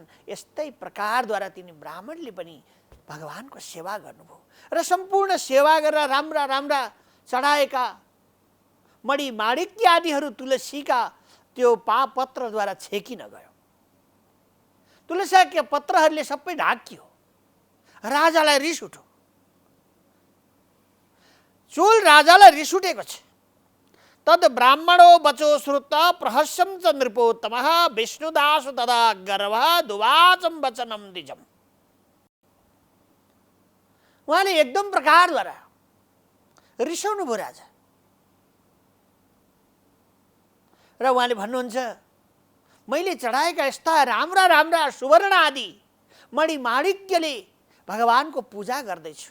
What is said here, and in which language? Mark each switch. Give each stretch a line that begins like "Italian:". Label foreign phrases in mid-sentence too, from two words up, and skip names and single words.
Nepali: यस्तै प्रकारद्वारा तिनी ब्राह्मणले पनि भगवानको सेवा गर्नुभयो र सम्पूर्ण सेवा गरेर राम्रा राम्रा चढाएका मणि माणिक्य आदिहरू तुलसीका त्यो पत्रद्वारा छेकिन गयो। तुलसीका पत्रहरूले सबै ढाकियो। राजालाई रिस उठ्यो। चोल राजालाई रिस उठेको छ।
Sanskrit: तद ब्राह्मणो बचो श्रुत्वा प्रहस्यं च नृपोत्तमः विष्णुदास तदा गर्वः दुवाचम वचनम द्विजम्।
Nepali: उहाँले एकदम प्रकारद्वारा रिसाउनु भयो राजा र उहाँले भन्नुहुन्छ मैले चढाएका यस्ता राम्रा राम्रा सुवर्ण आदि मणि माणिक्यले भगवानको पूजा गर्दैछु।